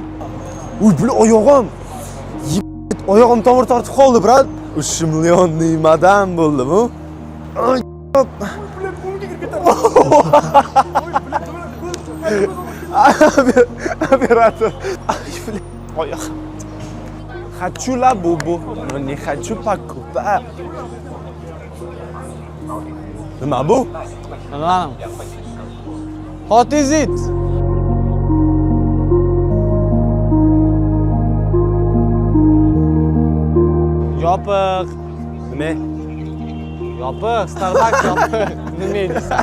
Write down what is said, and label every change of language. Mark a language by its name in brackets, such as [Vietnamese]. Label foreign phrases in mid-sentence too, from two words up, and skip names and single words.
[Uzbek] Uy, bu oyog'im. Oyog'im tomir tortib qoldi, brat. 3 million nimadan bo'ldi bu? Operator. Oyoq. [Russian] Хочу лабубу, но не хочу покупать. [Uzbek] Nima bu? Mana. [English] What is it? [Uzbek] Yopiq. Nima? Yopiq, Starbucks yopiq. Nima deysan?